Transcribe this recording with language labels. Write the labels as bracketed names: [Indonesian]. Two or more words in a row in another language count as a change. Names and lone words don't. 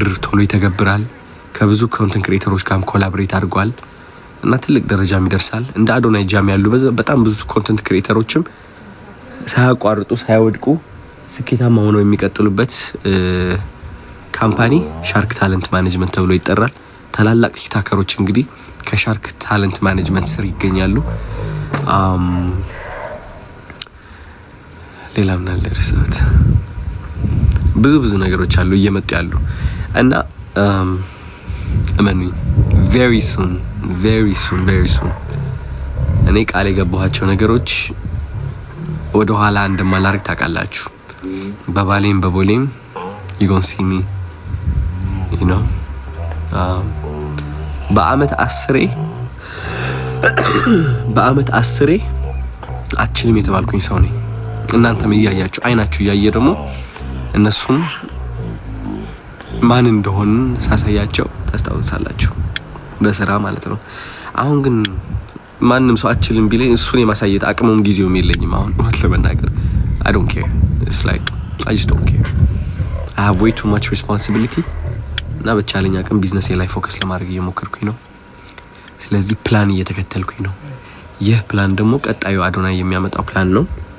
[Amharic] ቶሎ ይተገብራል ከብዙ [English] content creators [Amharic] ጋርም ኮላቦሬት አድርጓል እና ትልቅ ደረጃም ይደርሳል እንደ Adonai Jam ያሉ በጣም ብዙ [English] content creators [Amharic] ሳያቋርጡ ሳይወድቁ ስኬታማ ሆነው የሚቀጥሉበት ካምፓኒ ሻርክ ታለንት ማኔጅመንት ተብሎ ይጠራል ታላላቅ ቲክቶከሮች እንግዲህ ከሻርክ ታለንት ማኔጅመንት ስር ይገኛሉ ሌላም ናለርሳት ብዙ ነገሮች አሉ እየመጡ ያሉ እና እመኑኝ [English] very soon [Amharic] እኔ ቃል የገባኋቸው ነገሮች ወደ ኋላ እንደማላርግ ታውቃላችሁ በባሌም በቦሌም [English] you gonna see me you know [Amharic] በአመት 10 አችልም የተባልኩኝ ሰው ነኝ እናንተም እያያችሁ አይናችሁ እያየ ደግሞ እነሱም ማን እንደሆነ ሳሳያቸው ታስታውሳላችሁ በስራ ማለት ነው አሁን ግን ማንንም ሰው አችልም ቢለኝ እሱን የማሳየት አቅሙም ጊዜውም የለኝም አሁን ወጥ ለመናገር [English] I don't care it's like I just don't care I have way too much responsibility [Amharic] እና በቻለኝ አቅም ቢዝነስ ላይ ፎከስ ለማድረግ እየሞከርኩኝ ነው ስለዚህ ፕላን እየተከተልኩኝ ነው ይህ ፕላን ደግሞ ቀጣዩ Adonai የሚያመጣው ፕላን ነው